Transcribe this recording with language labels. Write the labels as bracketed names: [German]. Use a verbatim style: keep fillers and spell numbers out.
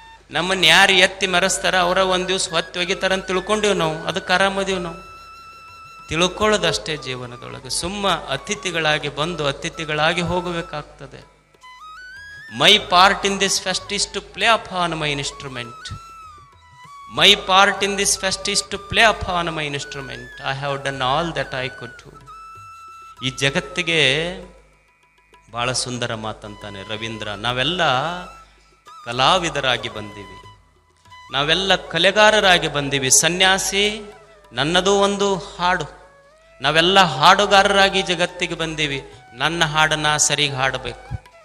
[Kannada] ನಮ್ಮನ್ನು ಯಾರು ಎತ್ತಿ ಮೆರೆಸ್ತಾರ ಅವರ ಒಂದು ದಿವಸ ಹೊತ್ತಿ ಒಗಿತಾರ ಅಂತ ತಿಳ್ಕೊಂಡಿವಿ ನಾವು, ಅದಕ್ಕೆ ಆರಾಮದೀವಿ ನಾವು. ತಿಳ್ಕೊಳ್ಳೋದಷ್ಟೇ ಜೀವನದೊಳಗೆ. ಸುಮ್ಮ ಅತಿಥಿಗಳಾಗಿ ಬಂದು ಅತಿಥಿಗಳಾಗಿ ಹೋಗಬೇಕಾಗ್ತದೆ. [English] My part in this fest is to play upon my instrument. My part in this fest is to play upon my instrument. I have done all that I could do. [Kannada] ಈ ಜಗತ್ತಿಗೆ ಭಾಳ ಸುಂದರ ಮಾತಂತಾನೆ ರವೀಂದ್ರ. ನಾವೆಲ್ಲ ಕಲಾವಿದರಾಗಿ ಬಂದೀವಿ, ನಾವೆಲ್ಲ ಕಲೆಗಾರರಾಗಿ ಬಂದೀವಿ. ಸನ್ಯಾಸಿ ನನ್ನದು ಒಂದು ಹಾಡು, ನಾವೆಲ್ಲ ಹಾಡುಗಾರರಾಗಿ ಜಗತ್ತಿಗೆ ಬಂದೀವಿ. ನನ್ನ ಹಾಡನ್ನು ಸರಿಗೆ ಹಾಡಬೇಕು.